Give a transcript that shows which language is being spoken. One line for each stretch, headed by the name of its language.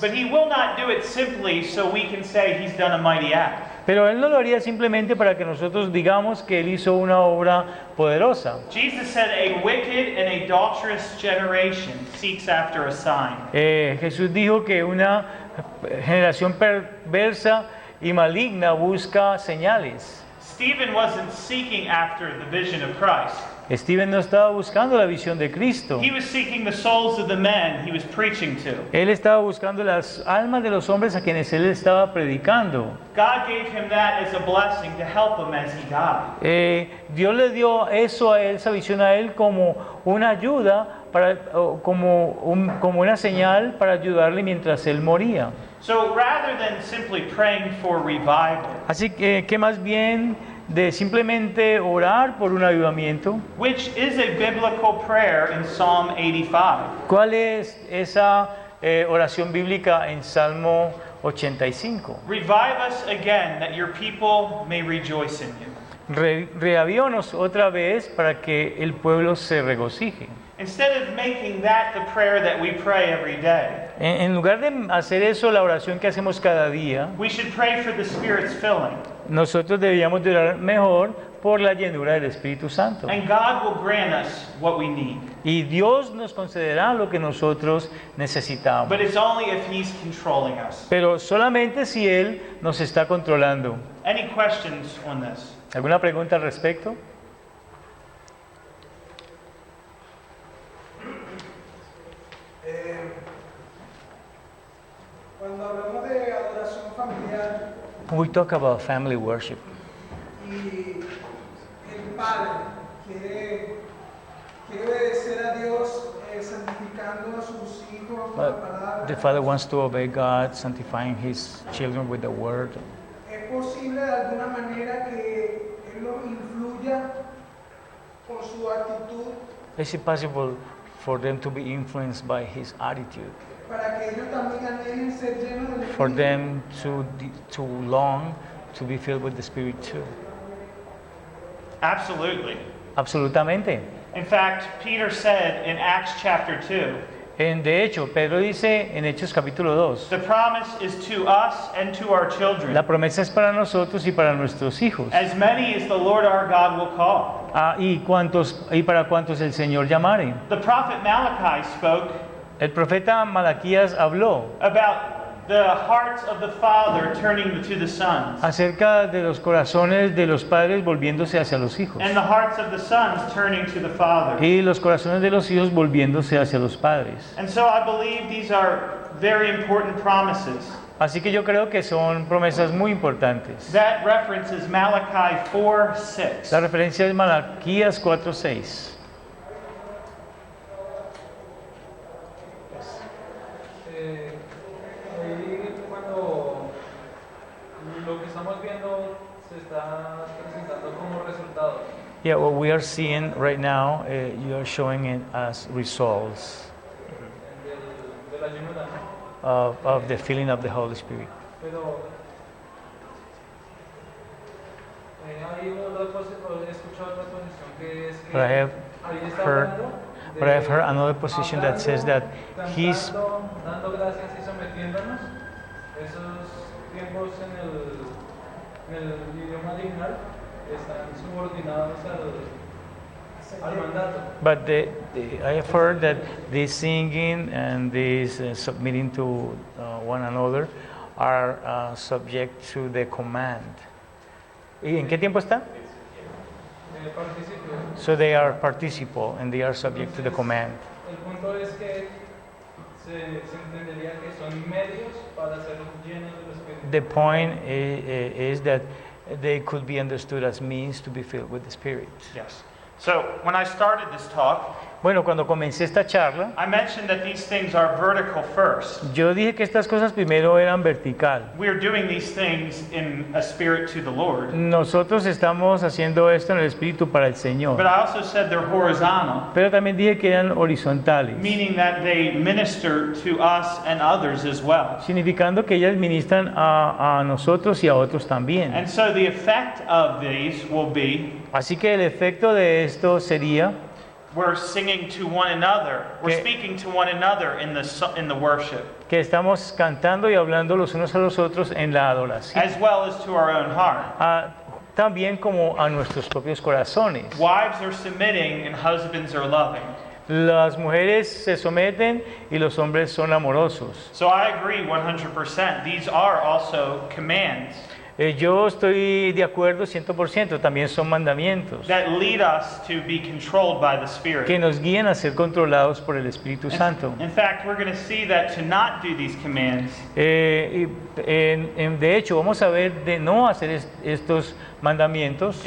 English: but He will not do it simply so we can say He's done a mighty act.
Spanish: Pero Él no lo haría simplemente para que nosotros digamos que Él hizo una obra poderosa.
English: Jesus said, "A wicked and adulterous generation seeks after a sign."
Spanish: Jesús dijo que una generación perversa y maligna busca señales.
English: Stephen wasn't seeking after the vision of Christ.
Spanish: Stephen no estaba buscando la visión de Cristo.
English: He was seeking the souls of the men he was preaching to.
Spanish: Él estaba buscando las almas de los hombres a quienes Él estaba predicando.
English: God gave him that as a blessing to help him as he died.
Spanish: Dios le dio eso a Él, esa visión a Él como una ayuda, como una señal para ayudarle mientras Él moría.
English: So rather than simply praying for revival,
Spanish: Así que más bien de simplemente orar por un avivamiento.
English: which is a biblical prayer in Psalm 85.
Spanish: ¿Cuál es esa oración bíblica en Salmo 85?
English: Revive us again, that your people may rejoice in you.
Spanish: Reavívanos otra vez para que el pueblo se regocije.
English: Instead of making that the prayer that we pray every day,
Spanish: En lugar de hacer eso la oración que hacemos cada día,
English: we should pray for the Spirit's filling.
Spanish: nosotros deberíamos de orar mejor por la llenura del Espíritu Santo.
English: And God will grant us what we need.
Spanish: Y Dios nos concederá lo que nosotros necesitamos.
English: But it's only if He's controlling us.
Spanish: Pero solamente si Él nos está controlando.
English: Any questions on this?
Spanish: ¿Alguna pregunta al respecto? Cuando hablamos de adoración familiar
English: We talk about family worship.
Spanish: y el padre quiere obedecer a Dios santificando a sus hijos con la palabra,
English: The father wants to obey God, sanctifying his children with the word.
Spanish: ¿es posible de alguna manera que Él los influya con su actitud
English: Is it possible for them to be influenced by his attitude?
Spanish: para que ellos también anhelen ser llenos del
English: For
Spanish: Espíritu?
English: them to long to be filled with the Spirit too? Absolutely.
Spanish: Absolutamente.
English: In fact, Peter said in Acts chapter 2,
Spanish: De hecho, Pedro dice en Hechos capítulo 2,
English: the promise is to us and to our children,
Spanish: la promesa es para nosotros y para nuestros hijos.
English: as many as the Lord our God will call.
Spanish: Y para cuantos el Señor llamare.
English: The prophet Malachi spoke
Spanish: El profeta Malaquías habló
English: about the hearts of the father turning to the sons,
Spanish: acerca de los corazones de los padres volviéndose hacia los hijos
English: and the hearts of the sons turning to the father.
Spanish: y los corazones de los hijos volviéndose hacia los padres.
English: And so I believe these are very important promises.
Spanish: Así que yo creo que son promesas muy importantes.
English: That reference is Malachi 4:6.
Spanish: La referencia es Malaquías 4:6. Ahí cuando lo que estamos viendo se está presentando como resultado.
English: Yeah, what we are seeing right now, you are showing it as results
Spanish: De la llenura, ¿no?
English: of the filling of the Holy Spirit.
Spanish: Pero hay he escuchado otra posición que es que
English: But I have
Spanish: ahí está
English: heard-
Spanish: hablando de-
English: But I've heard another position that says that he's
Spanish: dando gracias y sometiéndonos. Esos tiempos en el idioma original están subordinados al mandato.
English: But I have heard that this singing and this submitting to one another are subject to the command.
Spanish: ¿Y en qué tiempo está? Participio.
English: So they are participle and they are subject to the command.
Spanish: El punto es que se entendería que son medios para ser llenos del Espíritu.
English: The point is that they could be understood as means to be filled with the Spirit. Yes. So when I started this talk,
Spanish: Bueno, cuando comencé esta charla,
English: I mentioned that these things are vertical first.
Spanish: yo dije que estas cosas primero eran vertical.
English: We're doing these things in a spirit to the Lord.
Spanish: Nosotros estamos haciendo esto en el Espíritu para el
English: But
Spanish: Señor.
English: I also said they're horizontal,
Spanish: Pero también dije que eran horizontales,
English: meaning that they minister to us and others as well.
Spanish: significando que ellas ministran a nosotros y a otros también.
English: And so the effect of these will be
Spanish: Así que el efecto de esto sería
English: we're singing to one another, we're
Spanish: Que-
English: speaking to one another in the worship,
Spanish: que estamos cantando y hablando los unos a los otros en la adoración,
English: as well as to our own heart.
Spanish: también como a nuestros propios corazones.
English: Wives are submitting and husbands are loving.
Spanish: Las mujeres se someten y los hombres son amorosos.
English: So I agree 100%. These are also commands
Spanish: Yo estoy de acuerdo 100%, también son mandamientos
English: that lead us to be controlled by the Spirit.
Spanish: nos guían a ser controlados por el Espíritu Santo.
English: In fact, we're going to see that to not do these commands
Spanish: De hecho, vamos a ver de no hacer estos mandamientos.